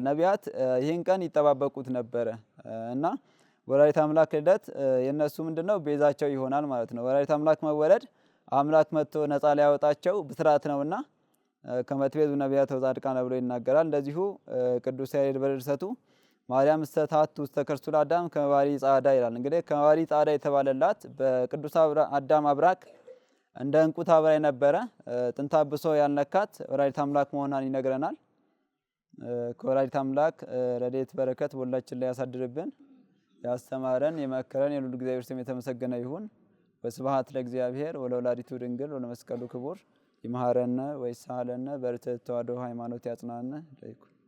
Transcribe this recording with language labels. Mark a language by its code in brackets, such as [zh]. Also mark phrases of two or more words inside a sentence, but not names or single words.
[am] ነቢያት ይህን ቀን ይጠባበቁት ነበረ እና ወላዲተ አምላክ ልደት የነሱ ምንድነው ቤዛቸው ይሆናል ማለት ነው። ወላዲተ አምላክ መወለድ አምላክ መጥቶ ነጻ ሊያወጣቸው ብስራት ነውና [gez] ከመ ትቤዙ ነቢያተ ወጻድቃነ [am] ብሎ ይናገራል። እንደዚሁ ቅዱስ ያሬድ በድርሰቱ ማርያም [gez] እስተታት ውስተ ከርሱ ለአዳም ከመ ባሕሪ ጻዕዳ [am] ይላል። እንግዲህ [gez] ከመ ባሕሪ ጻዕዳ [am] የተባለላት በቅዱስ አዳም አብራክ እንደ እንቁ ታበራ የነበረ ጥንተ አብሶ ያልነካት ወላዲተ አምላክ መሆኗን ይነግረናል። ከወላዲተ አምላክ ረድኤት በረከት በሁላችን ላይ ያሳድርብን። ያስተማረን የመከረን የልዑል እግዚአብሔር ስም የተመሰገነ ይሁን። [gez] ወስብሐት ለእግዚአብሔር ወለወላዲቱ ድንግል ወለመስቀሉ ክቡር። ይምሃረነ ወይሳለነ በርትዕት ተዋሕዶ ሃይማኖት ያጽናነ ለይኩን።